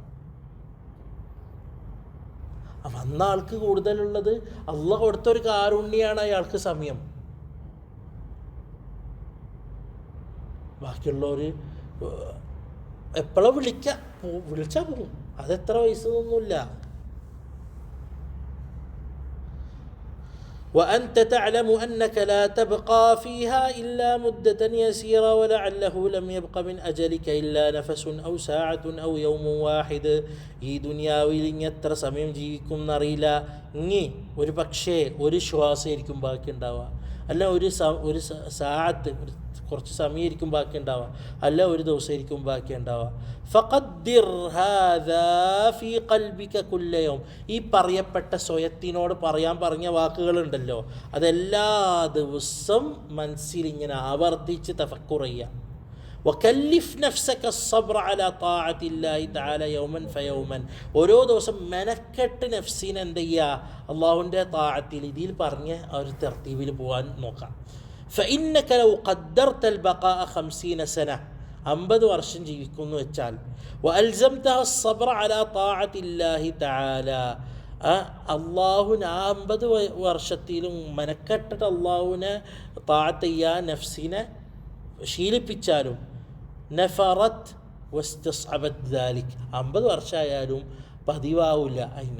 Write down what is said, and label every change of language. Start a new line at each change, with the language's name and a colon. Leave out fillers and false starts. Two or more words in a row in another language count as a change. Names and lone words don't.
Malayalam: വന്ന ആൾക്ക് കൂടുതലുള്ളത് അള്ളാഹ് കൊടുത്തൊരു കാരുണ്യാണ് അയാൾക്ക് സമയം. ബാക്കിയുള്ളവർ എപ്പോഴും വിളിച്ചാൽ പോകും. അതെത്ര വയസ്സൊന്നുമില്ല.
Arabic: وأنت تعلم أنك لا تبقى فيها إلا مدة يسيرة ولعله لم يبق من أجلك إلا نفس أو ساعة أو يوم واحد.
Malayalam: ഈ ദുനിയാവിൽ ഇനി എത്ര സമയം ജീവിക്കും എന്നറിയില്ല. ഇനി ഒരു പക്ഷേ ഒരു ശ്വാസമായിരിക്കും ബാക്കി ഉണ്ടാവുക, അല്ല ഒരു സാഅത്ത് കുറച്ച് സമയമായിരിക്കും ബാക്കി ഉണ്ടാവുക, അല്ല ഒരു ദിവസമായിരിക്കും ബാക്കി ഉണ്ടാവുക.
Arabic: فقدر هذا في قلبك كل يوم.
Malayalam: ഈ പറയപ്പെട്ട സ്വയത്തിനോട് പറയാൻ പറഞ്ഞ വാക്കുകളുണ്ടല്ലോ, അതെല്ലാ ദിവസം മനസ്സിൽ ഇങ്ങനെ ആവർത്തിച്ച് തഫക്കുർ ചെയ്യുക.
Arabic: وكلف نفسك الصبر على طاعة الله تعالى يوما فيوما.
Malayalam: ഓരോ ദിവസം മെനക്കെട്ട് നഫ്സിനെ എന്ത് ചെയ്യുക, അള്ളാഹുവിൻ്റെ താഅത്തിൽ ഇതിൽ പറഞ്ഞ ഒരു തർത്തീബിൽ പോകാൻ നോക്കാം.
Arabic: فإنك لو قدرت البقاء 50 سنة
Malayalam: 50 വർഷം ജീവിക്കുന്നു വെച്ചാൽ,
Arabic: وألزمتها الصبر على طاعة الله تعالى,
Malayalam: അള്ളാഹുവിന് ആ 50 വർഷത്തിലും മെനക്കെട്ടിട്ട് അള്ളാഹുവിനെ താഅത്ത് ചെയ്യാൻ നഫ്സിനെ ശീലിപ്പിച്ചാലും,
Arabic: نفرت واستصعبت ذلك,
Malayalam: 50 വർഷമായാലും പതിവാവില്ല അതിന്.